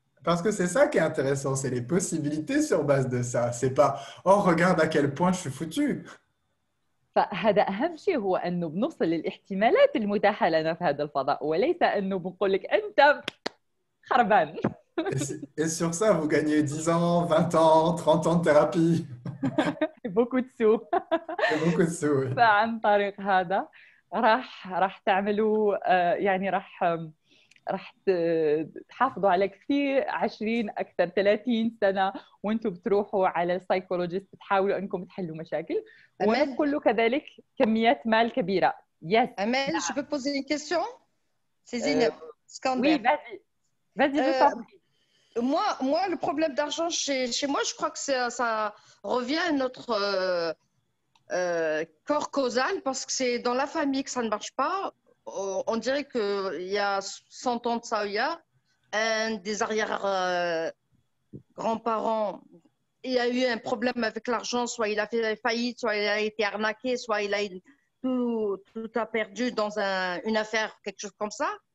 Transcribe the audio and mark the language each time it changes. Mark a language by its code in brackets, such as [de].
[fr] Parce que c'est ça qui est intéressant, c'est les possibilités sur base de ça. C'est pas oh regarde à quel point je suis foutu. [ar] فهذا أهم شيء هو أنه بنوصل للاحتمالات المتاحة لنا في هذا الفضاء وليس أنه بنقول لك أنت خربان. [fr] Et sur ça, vous gagnez 10 ans, 20 ans, 30 ans de thérapie. beaucoup de sous. beaucoup de sous. Oui. [ar] فعن طريق هذا راح تعملوا يعني راح تحافظوا على كثير 20 أكثر 30 سنة وانتم بتروحوا على السايكولوجيست بتحاولوا انكم تحلوا مشاكل وكله كذلك كميات مال كبيرة. [en] Yes. [fr] Amel, je peux poser une question? C'est Zineb Skander. Oui, vas-y. Moi, le problème d'argent chez moi, je crois que ça revient à notre corps causal parce que c'est dans la famille que ça ne marche pas. On dirait qu'il y a 100 ans de ça, il y a un des arrière-grands-parents, il a eu un problème avec l'argent, soit il a fait faillite, soit il a été arnaqué, soit il a tout a perdu dans une affaire, quelque chose comme ça.